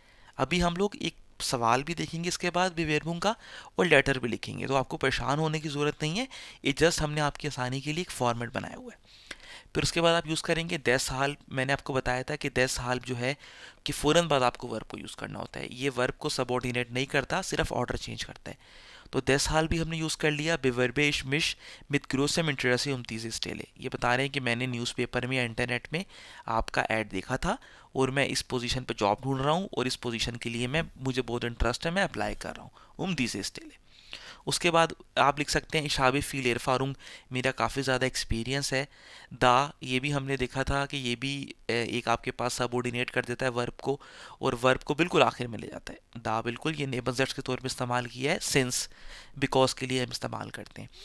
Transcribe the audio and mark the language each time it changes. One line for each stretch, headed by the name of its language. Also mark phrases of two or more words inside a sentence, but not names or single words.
Hindi: अभी हम लोग एक सवाल भी देखेंगे इसके बाद बिवेरबुंग का, और लेटर भी लिखेंगे, तो आपको परेशान होने की ज़रूरत नहीं है। ये जस्ट हमने आपकी आसानी के लिए एक फॉर्मेट बनाया हुआ है। फिर उसके बाद आप यूज़ करेंगे दैस हाल। मैंने आपको बताया था कि दैस हाल जो है कि फ़ौरन बाद आपको वर्ब को यूज़ करना होता है। ये वर्ब को सबऑर्डिनेट नहीं करता, सिर्फ
English: order change
Hindi: करता है। तो
German: deshalb भी
Hindi: हमने यूज़ कर लिया,
German: bewerbe ich mich mit großem Interesse um diese Stelle।
Hindi: ये बता रहे हैं कि मैंने न्यूज़पेपर में या इंटरनेट में आपका ऐड देखा था और मैं इस पोजीशन पर जॉब ढूंढ रहा हूँ और इस पोजीशन के लिए मुझे बहुत इंटरेस्ट है, मैं अप्लाई कर रहा हूँ
German: um diese Stelle।
Hindi: उसके बाद आप लिख सकते हैं
German: ich habe viel Erfahrung,
Hindi: मेरा काफ़ी ज़्यादा एक्सपीरियंस है। दा, ये भी हमने देखा था कि ये भी एक आपके पास सबऑर्डिनेट कर देता है वर्ब को और वर्ब को बिल्कुल आखिर में ले जाता है। दा बिल्कुल ये नेबल्स के तौर पे इस्तेमाल किया है,
English: since because
Hindi: के लिए हम इस्तेमाल करते हैं।